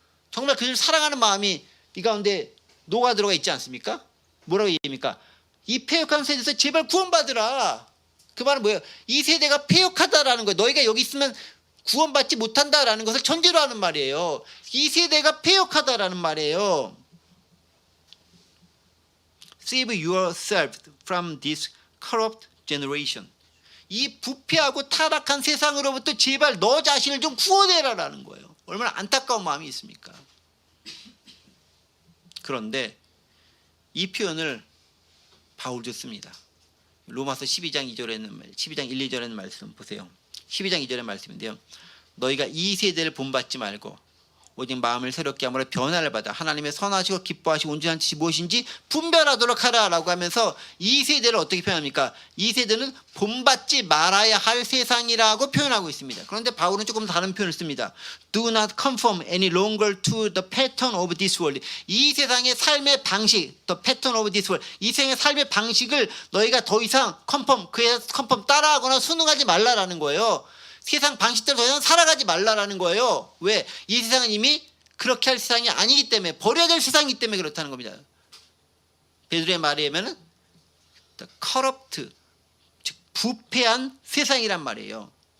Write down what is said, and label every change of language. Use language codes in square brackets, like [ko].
[ko] 정말 그들 사랑하는 마음이 이 가운데 녹아 들어가 있지 않습니까? 뭐라고 얘기합니까? 이 패역한 세대에서 제발 구원받으라. 그 말은 뭐예요? 이 세대가 패역하다라는 거예요. 너희가 여기 있으면 구원받지 못한다라는 것을 전제로 하는 말이에요. 이 세대가 패역하다라는 말이에요. [en] Save yourself from this corrupt generation. [ko] 이 부패하고 타락한 세상으로부터 제발 너 자신을 좀 구원해라라는 거예요. 얼마나 안타까운 마음이 있습니까? 그런데 이 표현을 바울도 씁니다. 로마서 12장 2절에는 12장 1, 2절에는 말씀 보세요. 12장 2절의 말씀인데요. 너희가 이 세대를 본받지 말고 오직 마음을 새롭게 함으로 변화를 받아 하나님의 선하시고 기뻐하시고 온전한 뜻이 무엇인지 분별하도록 하라라고 하면서 이 세대를 어떻게 표현합니까? 이 세대는 본받지 말아야 할 세상이라고 표현하고 있습니다. 그런데 바울은 조금 다른 표현을 씁니다. [en] Do not conform any longer to the pattern of this world. [ko] 이 세상의 삶의 방식, [en] the pattern of this world. [ko] 이 세상의 삶의 방식을 너희가 더 이상 컨펌 따라하거나 순응하지 말라라는 거예요. 세상 방식대로 더 이상 살아가지 말라라는 거예요. 왜? 이 세상은 이미 그렇게 할 세상이 아니기 때문에, 버려야 될 세상이기 때문에 그렇다는 겁니다. 베드로의 말에 의하면 corrupt, 즉 부패한 세상이란 말이에요.